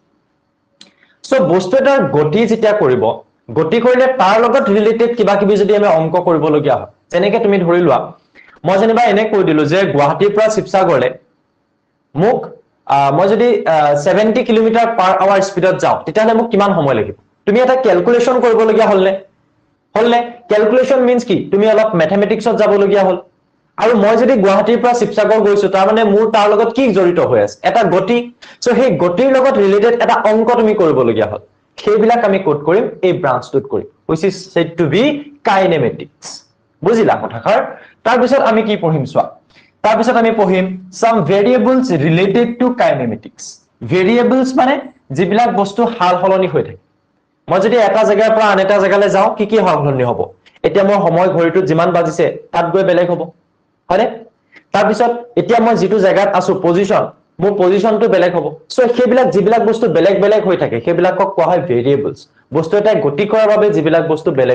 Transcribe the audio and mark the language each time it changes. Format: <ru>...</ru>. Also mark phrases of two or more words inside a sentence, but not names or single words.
<as>সো বস্তু এটাৰ গতি যেতিয়া কৰিব গতি কৰিলে তাৰ লগত ৰিলেটেড কিবা কিবি যদি আমি অংক কৰিব লগিয়া হয় যেনেকৈ তুমি ধৰি লোৱা মই যেনিবা এনে কৈ দিলো যে গুৱাহাটীৰ পৰা শিৱসাগৰলে মোক মই যদি 70 কিলোমিটাৰ</as> <en>per hour</en> <as>স্পিডত যাও তেতিয়াহলে মোক কিমান সময় লাগিব তুমি এটা ক্যালকুলেশন কৰিব লগিয়া হলনে</as> <en>calculation means</en> <as>কি তুমি অলপ ম্যাথমেটিক্সত যাব লগিয়া হল আৰু মই যদি গুৱাহাটীৰ পৰা শিৱসাগৰ গৈছো তাৰ মানে মোৰ তাৰ লগত কি জড়িত হৈ আছে এটা গতি সো সেই গতিৰ লগত ৰিলেটেড এটা অংক তুমি কৰিব লগিয়া হল সেইবিলাক আমি কোড কৰিম এই ব্ৰাঞ্চটোত কৰিম</as> <en>which is said to be kinematics</en> <as>বুজিলা কথাখাৰ তাৰ পিছত আমি কি পঢ়িম চোৱা তাৰ পিছত আমি পঢ়িম</as> <en>some variables related to kinematics</en> <as>variables মানে যিবিলাক বস্তু হাল হলনি হৈ থাকে মই যদি এটা জায়গাৰ পৰা আন এটা জায়গালৈ যাও কি হাল হলনি হ'ব এতিয়া মোৰ সময় ঘড়ীটোত যিমান বাজিছে তাত গৈ বেলেগ হ'ব হয়নে তাৰ পিছত এতিয়া মই যেটো জায়গাত আছো পজিশন মোৰ পজিশনটো বেলেগ হ'ব সো সেইবিলাক যিবিলাক বস্তু বেলেগ বেলেগ হৈ থাকে সেইবিলাকক কোৱা হয় ভেৰিয়েবলস বস্তু এটা গতি কৰাৰ বাবে যিবিলাক বস্তু বেলেগ</as>